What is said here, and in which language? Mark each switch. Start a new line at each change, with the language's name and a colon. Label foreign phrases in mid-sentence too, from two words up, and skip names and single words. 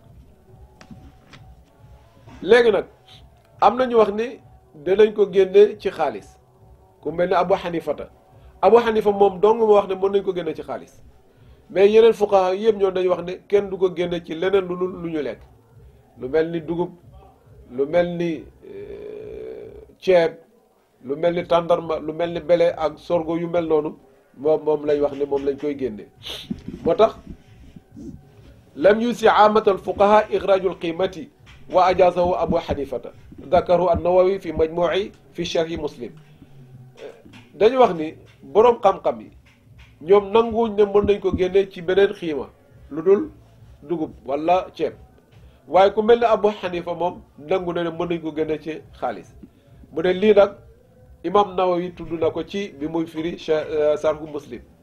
Wolof: léegi nag am na ñu wax ni danañ ko génne ci xaalis, ku mel ne Abu Hanifa moom dong ma wax ne mën nañ ko génne ci xaalis, mais yeneen fuqaha yëpp ñoo dañu wax ne kenn du ko génne ci leneen lu ñu lekk. lu mel ni dugub lu mel ni ceeb lu mel ni tàndarma lu mel ni bele ak sorgo yu mel noonu moom lañ wax ne moom lañ koy génne moo tax
Arabic: لم يسغ عامة الفقهاء إخراج القيمة وأجازه أبو حنيفة ذكره النووي في مجموعه في شرح مسلم
Wolof: dañu wax ni boroom xam-xam yi ñoom nanguwuñ ne mën nañ ko génne ci beneen xiima lu dul dugub wala ceeb waaye ku mel ne abu xanifa moom nangu na ne mën nañ ko génne ci xaalis mu ne lii nag imam nawawi tudd na ko ci bi muy firi sarhu muslim